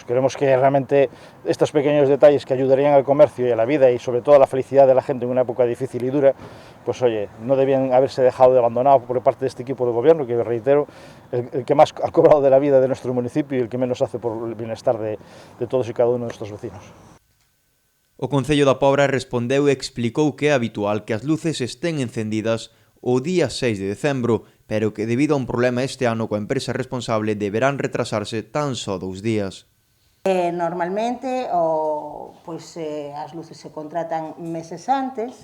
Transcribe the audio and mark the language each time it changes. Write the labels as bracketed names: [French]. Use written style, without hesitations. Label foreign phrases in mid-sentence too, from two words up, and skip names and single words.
[Spanish] Queremos que realmente estos pequeños detalles que ayudarían al comercio y a la vida y sobre todo a la felicidad de la gente en una época difícil y dura, pues oye, no debían haberse dejado de abandonado por parte de este equipo de gobierno, que reitero, el que más ha cobrado de la vida de nuestro municipio y el que menos hace por el bienestar de todos y cada uno de nuestros vecinos. [Galician] O Concello da Pobra respondeu e explicou que é habitual que as luces estén encendidas o día 6 de decembro, pero que debido a un problema este ano coa empresa responsable deberán retrasarse tan só 2 días. Normalmente as luces se contratan meses antes.